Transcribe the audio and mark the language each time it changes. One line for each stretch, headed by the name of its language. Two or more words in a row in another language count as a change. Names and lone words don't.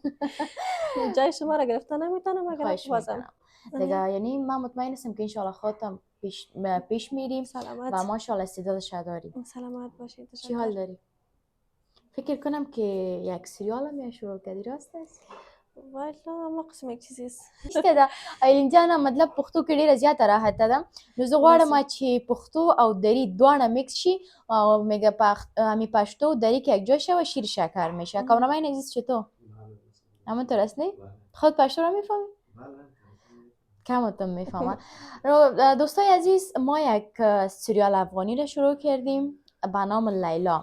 Persian: جای شما را گرفتن نمیتونم اگر بازم دیگه. یعنی من مطمئن هستم که انشالله خودم پیش میریم سلامت و ماشاءالله استعدادش داریم. سلامت باشید. چی حال داری؟ فکر کنم که یک سریال هم شروع کردی، راست است؟ والا ما قسم یک چیزی است.
Pashto: شته ده ایلین جان، مطلب پښتو کې ډیره زیاته راحت ده. نو زه غواړم چې پښتو او دری دواړه میکس شي او
Persian: می پشتو دری که یک جا شه و شیر شکر میشه. کامرامین عزیز چطور؟ همونطور است نه؟ خود پشتو را میفهمی؟ کمتون میفهمم. دوستای عزیز، ما یک سریال افغانی را شروع کردیم به نام لیلا.